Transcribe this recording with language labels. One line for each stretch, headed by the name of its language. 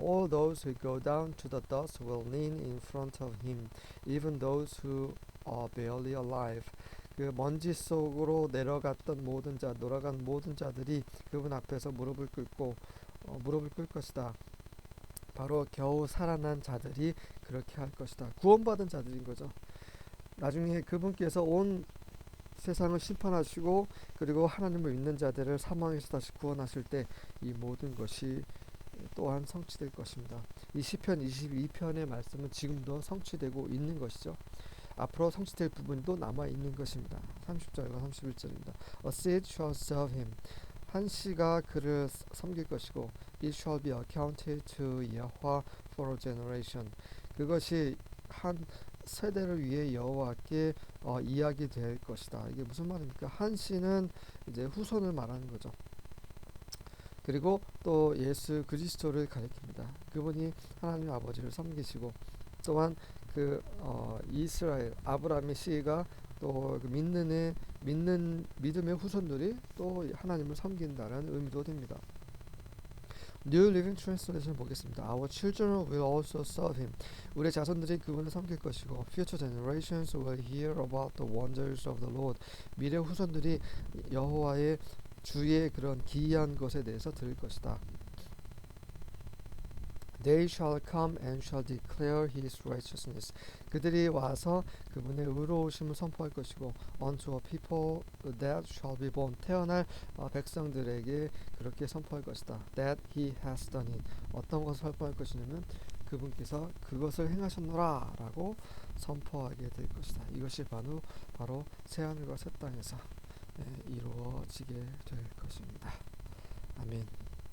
English: All those who go down to the dust will lean in front of him, even those who are barely alive.
Korean: 그 먼지 속으로 내려갔던 모든 자, 돌아간 모든 자들이 그분 앞에서 무릎을 꿇을 것이다. 바로 겨우 살아난 자들이 그렇게 할 것이다. 구원받은 자들인 거죠. 나중에 그분께서 온 세상을 심판하시고 그리고 하나님을 믿는 자들을 사망에서 다시 구원하실 때 이 모든 것이 또한 성취될 것입니다. 이 시편 22편의 말씀은 지금도 성취되고 있는 것이죠. 앞으로 성취될 부분도 남아 있는 것입니다. 30절과 31절입니다.
English: A seed shall serve him.
Korean: 한 씨가 그를 섬길 것이고
English: it shall be accounted to Yahweh for a generation.
Korean: 그것이 한 세대를 위해 여호와께 이야기될 것이다. 이게 무슨 말입니까? 한 씨는 이제 후손을 말하는 거죠. 그리고 또 예수 그리스도를 가리킵니다. 그분이 하나님 아버지를 섬기시고 또한 그 이스라엘 아브라함의 씨가 또 그 믿음의 후손들이 또 하나님을 섬긴다는 의미도 됩니다.
English: New Living Translation
Korean: 보겠습니다.
English: Our children will also serve him.
Korean: 우리의 자손들이 그분을 섬길 것이고
English: future generations will hear about the wonders of the Lord.
Korean: 미래 후손들이 여호와의 주의 그런 기이한 것에 대해서 들을 것이다.
English: They shall come and shall declare his righteousness.
Korean: 그들이 와서 그분의 의로우심을 선포할 것이고
English: unto a people that shall be born.
Korean: 태어날 백성들에게 그렇게 선포할 것이다.
English: That he has done it.
Korean: 어떤 것을 선포할 것이냐면 그분께서 그것을 행하셨노라 라고 선포하게 될 것이다. 이것이 바로 새하늘과 새 땅에서 이루어지게 될 것입니다. 아멘.